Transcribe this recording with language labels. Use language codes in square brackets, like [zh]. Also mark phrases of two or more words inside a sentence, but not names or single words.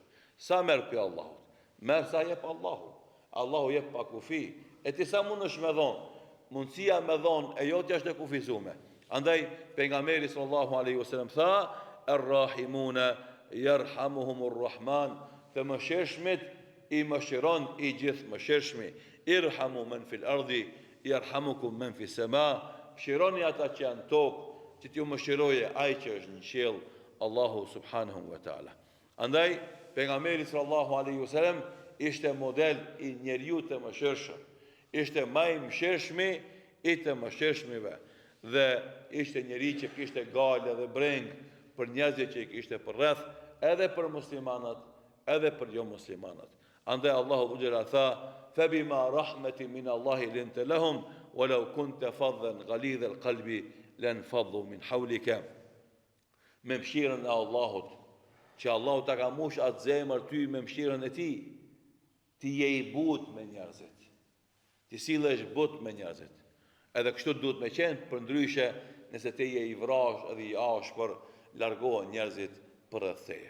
[sq] Sa merr pi Allahut? Merr sa jep Allahu. Allahu jep pa kufi. E ti sa mund është me dhonë? Mundësia me dhonë e jotja është e kufizume. Andaj pejgamberi [ar] صلى الله عليه وسلم [sq] tha, [ar] "الراحمون يرحمهم الرحمن", [sq] të mëshirshmit i mëshiron i gjithëmëshirshmi. [ar] ارحموا من في الأرض يرحمكم من في السماء. [sq] Mëshironi ata që janë tokë, që t'ju mëshiroje ai që është në qiell, Allahu [ar] سبحانه وتعالى. [sq] Andaj pejgamberi [ar] صلى الله عليه وسلم [sq] ishte model i njeriu të mëshirshëm. Ishte më i mëshirshmi i të mëshirshmive dhe ishte njeri që kishte gale dhe breng për njerëzit që i kishte përreth, edhe për muslimanat, edhe për jo muslimanat. Andaj Allahu xhela tha, [ar] "فبما رحمة من الله لنت لهم ولو كنت فظا غليظ القلب لانفضوا من حولك." [sq] Me mëshirën e Allahut, që Allahu ta ka mush atë zemër ty me mëshirën e tij, ti je i butë me njerëzit. Ti sillesh butë me njerëzit. Edhe kështu duhet me qenë, për ndryshe nëse ti je i vrash edhe i ashpër, largohen njerëzit përreth teje.